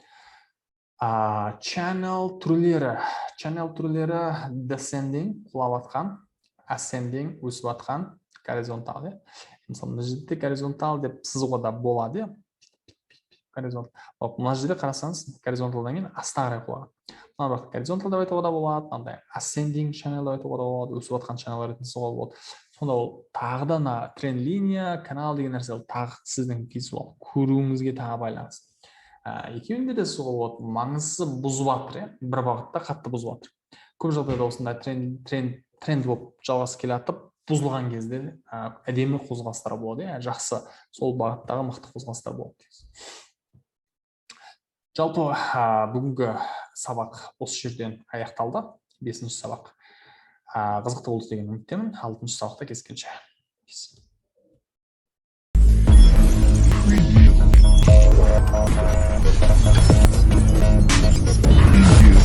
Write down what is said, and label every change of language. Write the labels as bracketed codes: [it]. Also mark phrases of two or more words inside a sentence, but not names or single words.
[kk] Channel түрлері descending, құлап атқан, ascending, өсіп атқан, горизонтал. Мысалы, мына жерде горизонтал деп сызуға да болады. Мына жерде қарасаңыз, горизонталдан кейін астына қарай құлаған. Мына горизонтал деп айтуға да болады, [en] ascending channel [kk] деп айтуға да болады, өсіп атқан channel ретінде сызуға болады. Сонда ол тағы да тренд линия, канал деген нәрсе тағы сіздің визуал көруіңізге тағы байланысты. Екеуінде де сол болады, маңызы бұзып жатыр, бір бағытта қатты бұзып жатыр. Көп жағдайда осындай тренд болып жалғасы келатып, бұзылған кезде әдемі қозғалыстар болады, жақсы сол бағыттағы мықты қозғалыстар болады. Жалпы бүгінгі сабақ осы жерден аяқталды, 5-ші сабақ. Қызықты болды деген үміттемін, 6-ші сабақта кездескенше. [en] We'll be right back.